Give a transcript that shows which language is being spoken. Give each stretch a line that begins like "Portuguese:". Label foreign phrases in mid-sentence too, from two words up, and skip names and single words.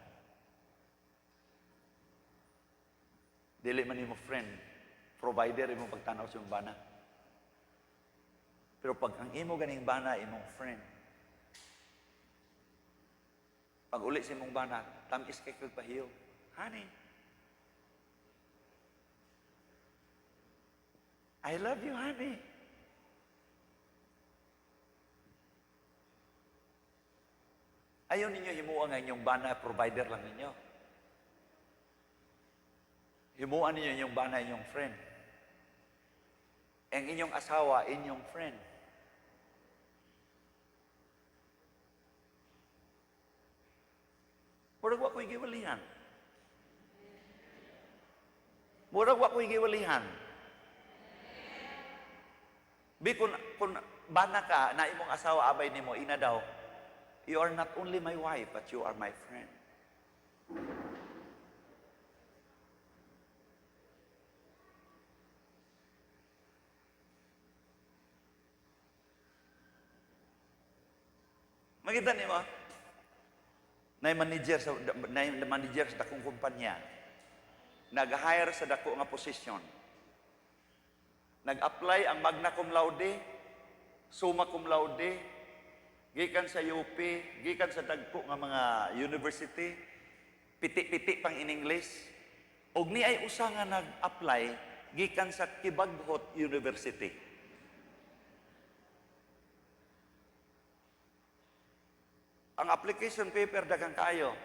Cebuano: Dili man nimo friend, provider imong pagtanaw sa imong bana. Pero pag ang imo ganing bana, imong friend, pag uli sa imong bana, tamis kay kagpahiyo.
English: Honey, I love you, honey.
Cebuano: Ayaw ninyo himuan nga inyong bana, provider lang ninyo. Himuan ninyo inyong bana, inyong friend. Ang inyong asawa, inyong friend. Murag wa ko'y giwalihan. Murag wa ko'y giwalihan. Bi kung bana ka, na imong asawa abay nimo, ina daw,
English: you are not only my wife, but you are my friend.
Cebuano: Makita nimo? Na manager sa dakong kumpanya, nag-hire sa dako nga posisyon, nag-apply ang
Latin: magna cum laude, summa cum laude,
Cebuano: gikan sa UP, gikan sa dagko nga mga university, piti-piti pang
English: in English,
Cebuano: og ni ay usa nga nag-apply gikan sa Kibaghot University. Ang application paper daghang kaayo.